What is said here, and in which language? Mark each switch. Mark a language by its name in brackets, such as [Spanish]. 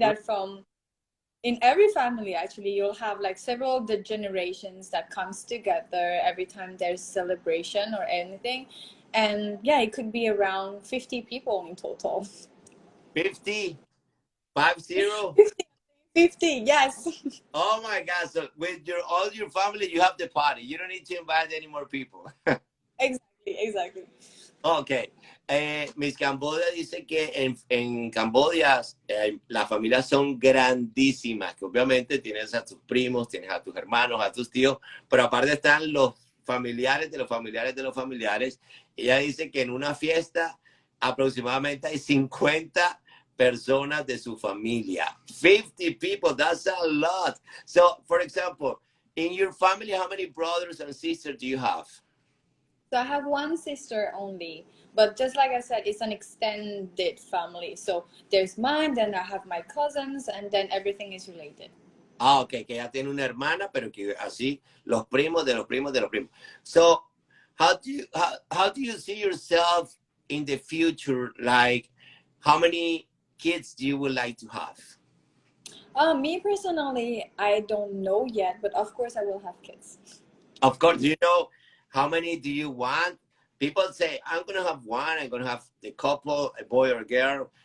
[English] that from in every family actually you'll have like several of the generations that comes together every time there's celebration or anything. And yeah, it could be around 50 people in total. 50? 50? 50, yes. Oh my God. So with all your family, you have the party. You don't need to invite any more people. Exactly, exactly. Ok. [Spanish] Miss Cambodia dice que en Cambodia las familias son grandísimas, que obviamente tienes a tus primos, tienes a tus hermanos, a tus tíos, pero aparte están los familiares de los familiares de los familiares. Ella dice que en una fiesta aproximadamente hay 50 personas de su familia. [English] 50 people, that's a lot. So, for example, in your family, how many brothers and sisters do you have? So I have one sister only, but just like I said, it's an extended family. So there's mine, then I have my cousins, and then everything is related. [Spanish] Ah, ok, que ella tiene una hermana, pero que así los primos de los primos de los primos. [English] So, how do you see yourself in the future? Like, how many kids do you would like to have? Me personally, I don't know yet, but of course I will have kids. Of course, do you know how many do you want? People say, I'm going to have one, I'm going to have the couple, a boy or a girl.